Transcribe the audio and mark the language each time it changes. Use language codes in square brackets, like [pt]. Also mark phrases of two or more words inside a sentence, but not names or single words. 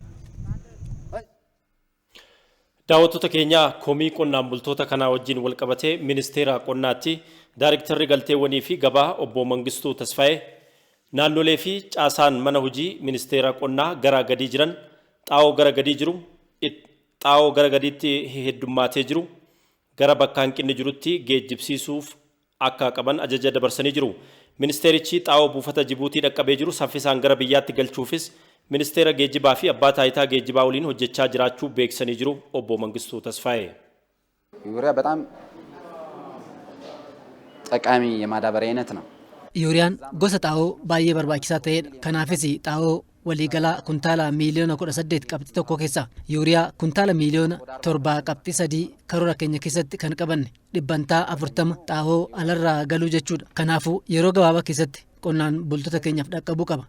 [om] Daawwattoota keenya komii qonnaan bultoota kanaa wajjin wal qabatee ministeera qonnaatti Daayiriktarri galteewwanii fi gabaa obbo Mangistuu Tasfaayee naannolee fi caasaan mana hojii ministeera qonnaa gara gadii jiran xaa'oo gara gadii jiru xaa'oo gara gadiitti heddummaatee jiru gara bakka hanqinni jirutti geejjibsiisuuf akka qaban ajaja dabarsanii jiru. Ministeerichi xaa'oo buufata Jibuutii dhaqqabee jiru saffisaan gara biyyaatti galchuufis ministeera geejjibaa fi abbaa taayitaa geejjibaa waliin hojjechaa jiraachuu beeksisanii jiru obbo Mangistuu Tasfaayee. [am] ዩሪያ በጣም ጠቃሚ የማዳበሪያ አይነት ነው። [om] Yuuriyaan gosa xaa'oo baay'ee barbaachisaa ta'edha. Kanaafis xaa'oo waliigalaa kuntaala miliyoona 18 qabxii tokko keessa yuuriyaa kuntaala miliyoona 7 qabxii 3 karoora keenya keessatti kan qabanne dhibbantaa 40 xaa'oo alarraa galuu jechuudha. Kanaafuu yeroo gabaabaa keessatti qonnaan bultoota keenyaaf dhaqqabuu qaba.